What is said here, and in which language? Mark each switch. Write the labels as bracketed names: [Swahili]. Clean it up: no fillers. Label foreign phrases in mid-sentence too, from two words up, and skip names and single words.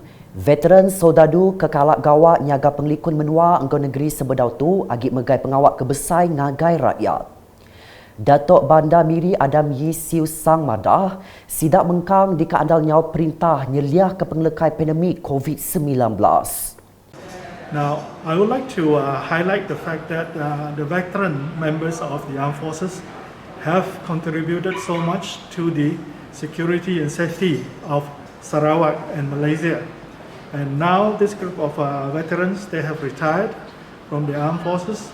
[Iban] Veteran Sodadu kekalak gawak nyaga penglikun menua engkau negeri sebedau tu agik megai pengawak kebesai ngagai rakyat. Datuk Bandar Miri Adam Yi Siu Sang Madah sidak mengkang di keandal nyawa perintah nyeliah ke penglekai pandemik COVID-19. [English] Now, I would like to highlight the fact that the veteran members of the armed forces have contributed so much to the security and safety of Sarawak and Malaysia. And now this group of veterans, they have retired from the armed forces.